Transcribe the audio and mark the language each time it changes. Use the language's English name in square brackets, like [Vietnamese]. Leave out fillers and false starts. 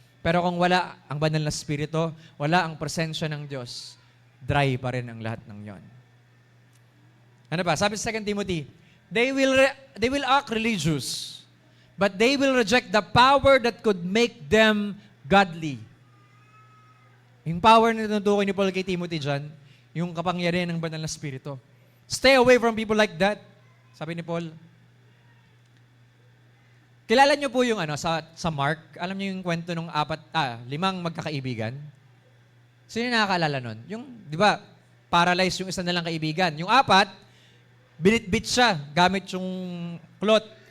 [Filipino] Pero kung wala ang banal na spirito, wala ang presensya ng Diyos, dry pa rin ang lahat ng yon. Ano ba? Sabi sa 2 Timothy, [English] they will act religious, but they will reject the power that could make them godly. [Filipino] Yung power na tinutukoy ni Paul kay Timothy dyan, yung kapangyarihan ng banal na spirito. [English] Stay away from people like that, [Filipino] sabi ni Paul. Kilala niyo po yung sa Mark, alam niyo yung kwento ng 5 magkakaibigan? Sino yung nakakaalala nun? Yung, di ba, paralyzed yung isa nilang kaibigan. Yung 4, binitbit siya gamit yung cloth.